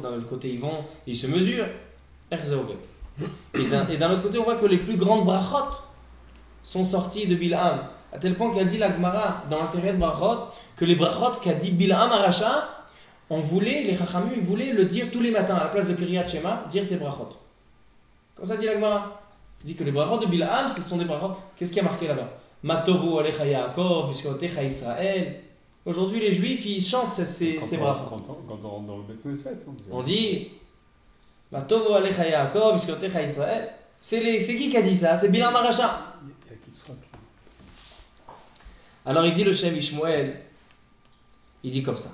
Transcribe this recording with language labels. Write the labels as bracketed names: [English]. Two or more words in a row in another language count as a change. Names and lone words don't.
[French] D'un autre côté, ils se mesurent. Et d'un autre côté, on voit que les plus grandes brachot sont sorties de Bil'am, à tel point qu'a dit la Gemara dans la série de brachot que les brachot qu'a dit Bil'am à Racha, les Chachamim, ils voulaient le dire tous les matins à la place de Kriyat Shema, dire ces brachot. Comme ça dit la Gemara. Il dit que les brachot de Bil'am, ce sont des brachot. Qu'est-ce qui a marqué là-bas? [Hebrew] מה טובו אהליך יעקב משכנותיך ישראל. [French] Aujourd'hui, les Juifs, ils chantent ces brachot. Quand on rentre dans le Beth Knesset, on dit [Hebrew] מה טובו אהליך יעקב משכנותיך ישראל. [French] C'est qui a dit ça? C'est Bil'am Aracha. Alors il dit le Shem Ishmuel, il dit comme ça.